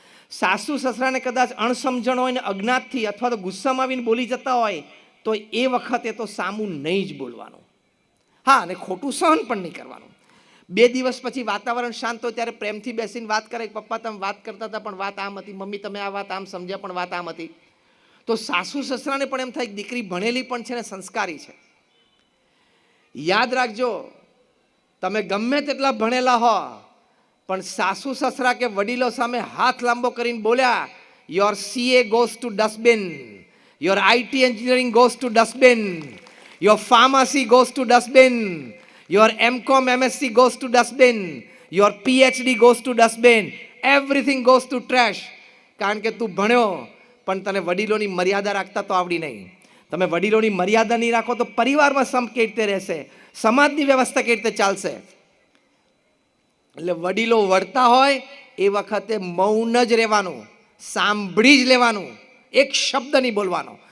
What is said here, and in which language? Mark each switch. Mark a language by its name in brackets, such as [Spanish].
[Gujarati] સાસુ સસરાને કદાચ અણસમજણ હોય ને અજ્ઞાતથી અથવા તો ગુસ્સામાં આવીને બોલી જતા હોય તો એ વખતે તો સામું નહીં જ બોલવાનું. હા, અને ખોટું સહન પણ નહીં કરવાનું. 2 દિવસ પછી વાતાવરણ શાંત હોય ત્યારે પ્રેમથી બેસીને વાત કરે, પપ્પા તમે વાત કરતા હતા પણ વાત આમ હતી, મમ્મી તમે આ વાત આમ સમજ્યા પણ વાત આમ હતી. તો સાસુ સસરાને પણ એમ થાય દીકરી ભણેલી પણ છે ને સંસ્કારી છે. યાદ રાખજો, તમે ગમે તેટલા ભણેલા હો પણ સાસુ સસરા કે વડીલો સામે હાથ લાંબો કરીને બોલ્યા, [English] Your CA goes to dustbin, your IT engineering goes to dustbin, your pharmacy goes to dustbin, your MCom MSc goes to dustbin, your PhD goes to dustbin, everything goes to trash. [Gujarati] કારણ કે તું ભણ્યો પણ તને વડીલોની મર્યાદા રાખતા તો આવડી નહીં. તમે વડીલોની મર્યાદા નહીં રાખો તો પરિવારમાં સંપ કેવી રીતે રહેશે, સમાજની વ્યવસ્થા કેવી રીતે ચાલશે. એટલે વડીલો વળતા હોય એ વખતે મૌન જ રહેવાનું, સાંભળી જ લેવાનું, એક શબ્દ નહીં બોલવાનો.